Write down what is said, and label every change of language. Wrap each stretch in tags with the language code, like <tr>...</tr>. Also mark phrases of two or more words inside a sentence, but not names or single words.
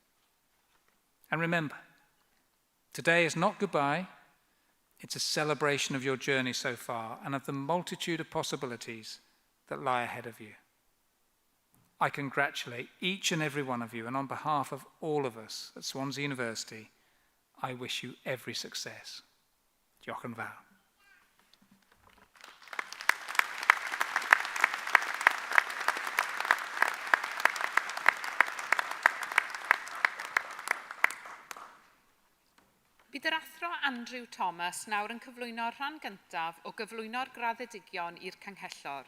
<en>And remember, today is not goodbye, it's a celebration of your journey so far and of the multitude of possibilities that lie ahead of you. I congratulate each and every one of you, and on behalf of all of us at Swansea University, I wish you every success.</en> <cy>Diolch yn fawr. Bydd yr athro Andrew Thomas nawr yn cyflwyno'r rhan gyntaf o gyflwyno'r graddedigion i'r Canghellor.</cy>